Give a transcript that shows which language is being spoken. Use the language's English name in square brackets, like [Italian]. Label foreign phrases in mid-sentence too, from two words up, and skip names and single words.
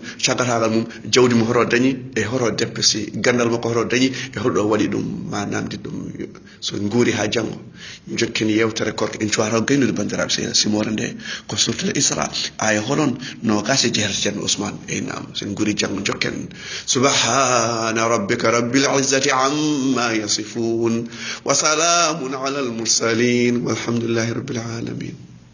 [Fula] cagatagal mum jawdi mum horo dañi e horo deppesi gandal makko horo dañi e hoɗo waɗi ɗum ma namdi ɗum so guuri ha janggo jokken yewtere korko en cuwata gaynude bandiraɓe seyna simore nde ko surtul Isra aya honon no gase jeerta ceerno Ousmane nam sen guuri janggo jokken [Arabic] سبحان ربك رب العزة عما يصفون وسلام على المرسلين والحمد لله رب العالمين